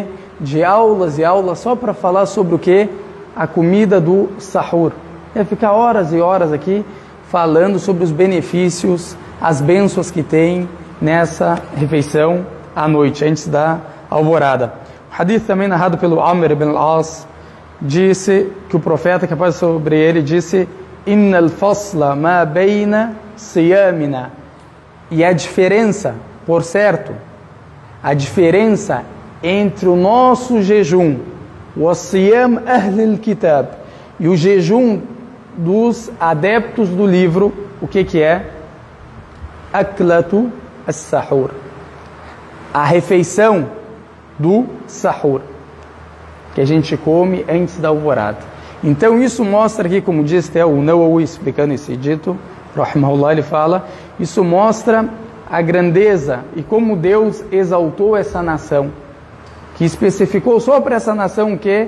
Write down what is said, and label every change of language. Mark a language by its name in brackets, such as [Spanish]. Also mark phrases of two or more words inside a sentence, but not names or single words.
[Portuguese] De aulas e aulas só para falar sobre o quê? A comida do sahur. Ia ficar horas e horas aqui falando sobre os benefícios, as bênçãos que tem nessa refeição à noite, antes da alvorada. O hadith também narrado pelo Amr ibn al-As disse que o profeta, que a paz sobre ele, disse: [Arabic] إن الفصل ما بين صيامنا. [Portuguese] E a diferença, por certo, a diferença entre o nosso jejum, o [Arabic] صيام أهل الكتاب, [Portuguese] e o jejum dos adeptos do livro, o que é? [Arabic] أكلة السحور. [Portuguese] A refeição do sahur, que a gente come antes da alvorada. Então isso mostra aqui, como diz até o Nawawi explicando esse dito, rahimahullah, ele fala, isso mostra a grandeza e como Deus exaltou essa nação, que especificou só para essa nação o que?